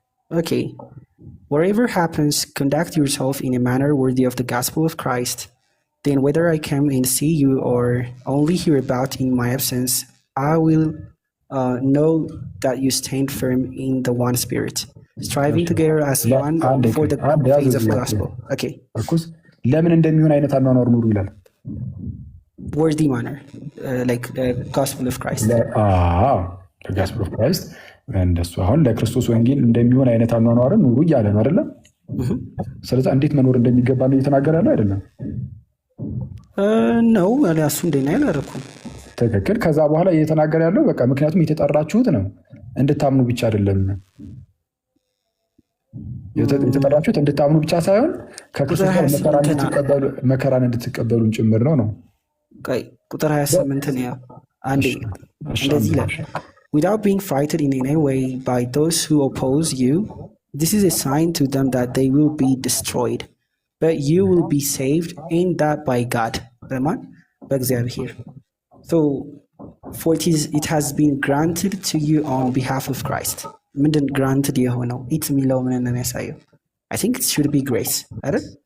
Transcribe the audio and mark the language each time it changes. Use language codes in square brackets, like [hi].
[en] ኦኬ whatever happens, conduct yourself in a manner worthy of the gospel of Christ. Then whether I come and see you or only hear about in my absence, I will know that you stand firm in the one spirit, striving together as one for the faith of the gospel. Okay. [am] ለምን እንደሚሆን አይነት አኗኗር ኑሩ ይላል። [en] worthy manner, like the gospel of Christ. the gospel of Christ. [am] እንደሱ አሁን ለክርስቶስ ወንጌል እንደሚሆን አይነት አኗኗርን ኑሩ እያለ ነው አይደለም? ስለዚህ እንዴት መኖር እንደሚገባ ነው እየተናገረ ያለው አይደለም? ነው እሱ እንደና ያላረኩም ትክክል። ከዛ በኋላ እየተናገረ ያለው በቃ ምክንያቱም የተጠራችሁት ነው እንድታምኑ ብቻ አይደለም። የተጠራችሁት እንድታምኑ ብቻ ሳይሆን ከክርስቶስ መከራን እንድትቀበሉን ጭምር ነው። ቁጥር 28 ነው አንዴ እንደዚህ ይላል [en] without being frightened in any way by those who oppose you. This is a sign to them that they will be destroyed, but you will be saved, and that by God. [am] በእግዚአብሔር. [en] So for it has been granted to you on behalf of Christ. [am] ምንድን granted የሆነው it የሚለው ምን ነው የሚያሳየው? [en] I think it should be grace [am] አይደል?